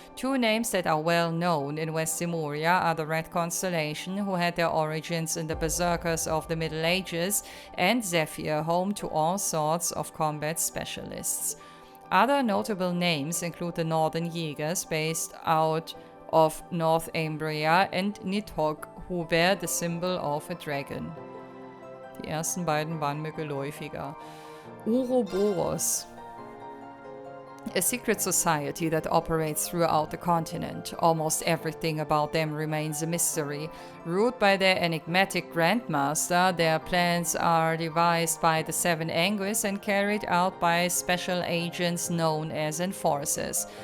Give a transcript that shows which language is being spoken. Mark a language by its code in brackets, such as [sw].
[en] Two names that are well known in West Zemuria are the Red Constellation, who had their origins in the Berserkers of the Middle Ages, and Zephyr, home to all sorts of combat specialists. Other notable names include the Northern Jägers, based out of North Ambria, and Nidhogg, who bear the symbol of a dragon. [de] Die ersten beiden waren mir geläufiger. [en] Ouroboros, a secret society that operates throughout the continent. Almost everything about them remains a mystery. Ruled by their enigmatic grandmaster, their plans are devised by the Seven Anguis and carried out by special agents known as enforcers.